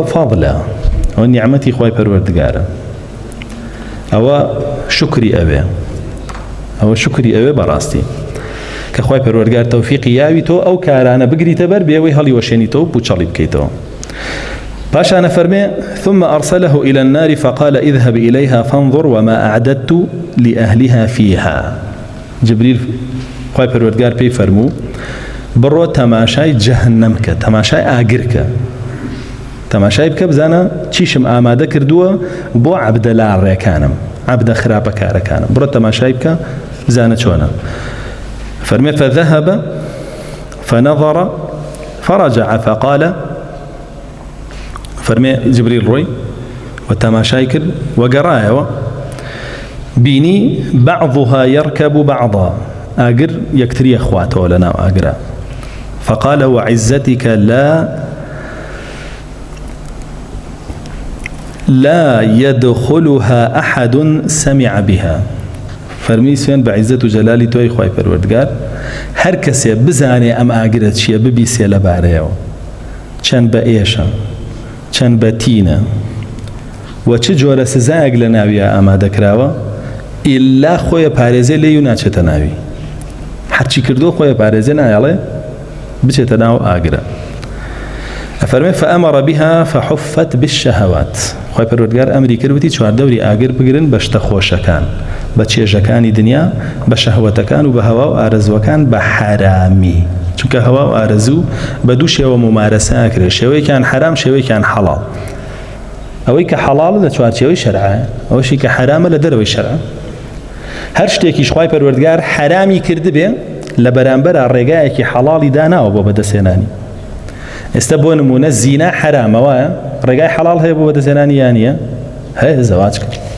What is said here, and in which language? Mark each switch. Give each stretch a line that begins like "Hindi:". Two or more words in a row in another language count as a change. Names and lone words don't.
Central Kurdish: فاضلە ئەوە نیعمەتی خوای پەروەردگارە ئەوە شکری ئەوێ ئەوە شکری ئەوێ بەڕاستی کە خوای پەروەردگار تەوفیقی یاوی تۆ ئەو کارانە بگریتە بەر بێوەی هەڵی وەشێنیتەوە و پوچەڵی بکەیتەوە پاشانە فەرمێ
Arabic: ثم أرسله إلى النار فقال اذهب إليها فانظر وما أعددت لأهلها فيها جبريل
Central Kurdish: خوای پەروەردگار پێی فەرموو بڕۆ تەماشای جەهەنەم کە تەماشای ئاگر کە تەماشای بکە بزانە چیشم ئامادە کردووە بۆ عەبدە لاڕێکانم عەبدە خراپەکارەکانم بڕۆ تەماشای بکە بزانە چۆنە فەرمێ
Arabic: فذهب فنظر فرجع فقال
Central Kurdish: فەرمێ جبریل ڕۆی و تەماشای کرد وەگەڕایەوە بینی
Arabic: بعضها يركب بعضا
Central Kurdish: ئاگر یەکتریە خواتەوە لەناو ئاگرە
Arabic: فقال وعزتك لا يدخلها أحد سمع بها
Central Kurdish: فەرمی سوێن بە عیزەت و جەلالی تۆی خوای پەروەردگار هەر کەسێ بزانێ ئەم ئاگرە چییە ببیسێ لەبارەیەوە چەند بە ئێشە چەند بە تینە و چ جۆرە سزایەک لە ناویە ئامادەکراوە ئیلا خۆیە پارێزێ لێی و ناچێتە ناوی هەرچی کردو خۆیە پارێزێ نایەڵێ بچێتە ناو ئاگرە ئەفەرمێ
Arabic: فأمر بها فحفت بالشهوات
Central Kurdish: خوای پەروەردگار ئەمری کردوتی چواردەوری ئاگر بگرن بە شتە خۆشەکان بە چێژەکانی دنیا بە شەهوەتەکان و بە هەوا و ئارەزوەکان بە حرامی چونکە هەوا و ئارەزوو بە دوو شێوە ممارەسە ئەکرێت شێوەیەکیان حرام شێوەیەکیان حەڵاڵ ئەوەی کە حەڵاڵە لە چوارچێوەی شەرعە ئەوەشی کە حرامە لە دەرەوەی شەرعە هەر شتێکیش خوای پەروەردگار حرامی کردبێ لە بەرامبەرە ڕێگایەکی حەڵاڵی داناوە بۆ بەدەستێنانی ئێستا بۆ نمونە زینا حرامەوە ڕێگای حەڵاڵ هەیە بۆ بەدەستێنانی یان نییە هەیە زەواج کرد